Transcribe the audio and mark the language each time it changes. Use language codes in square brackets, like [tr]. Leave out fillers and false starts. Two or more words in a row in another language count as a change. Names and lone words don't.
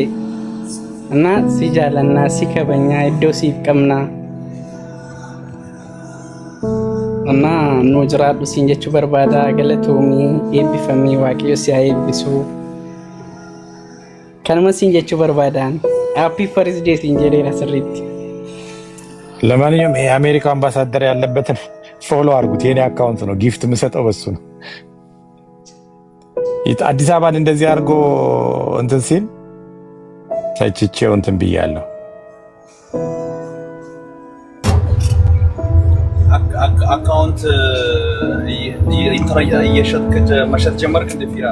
[om] Ana si jaalannaa si kabajnaa iddoo siif qabnaa. Ana nu jiraadhu siin jechuu barbaada. Galatoomii eebbifamii waaqayyo si haa eebbisu. Kanuma siin jechuu barbaadaan. [en] Happy birthday [om] siin jedheera sirriitti. [am] ለማንኛውም የአሜሪካ አምባሳደር ያለበትን ፎሎ አድርጉት። የኔ አካውንት ነው፣ ጊፍት የምሰጠው በሱ ነው። አዲስ አበባን እንደዚህ አድርጎ እንትን ሲል ተችቼው እንትን ብያለሁ። አካውንት እየሸጥክ መሸጥ ጀመርክ እንደ ፊራ